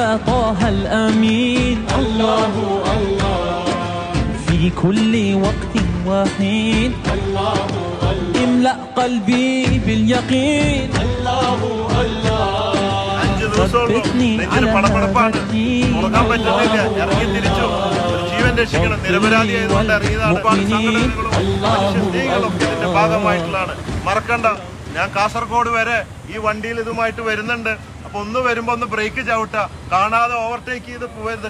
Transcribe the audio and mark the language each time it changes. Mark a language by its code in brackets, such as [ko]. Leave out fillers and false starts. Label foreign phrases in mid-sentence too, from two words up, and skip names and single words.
[ar] طه الأمين الله الله في كل وقت وحين الله الله املأ قلبي باليقين الله الله ثبتني على هذا الدين [ml] ജീവൻ രക്ഷിക്കണം. നിരപരാധിയായതുകൊണ്ട് ഇറങ്ങിയതാണ്. ഒരുപാട് സംഘടനകളും ഇതിന്റെ ഭാഗമായിട്ടുള്ളതാണ്. മറക്കണ്ട, ഞാൻ കാസർഗോഡ് വരെ ഈ വണ്ടിയിൽ ഇതുമായിട്ട് വരുന്നുണ്ട്. അപ്പൊ ഒന്ന് വരുമ്പോ ഒന്ന് ബ്രേക്ക് ചവിട്ടുക, കാണാതെ ഓവർടേക്ക് ചെയ്ത് പോവരുത്.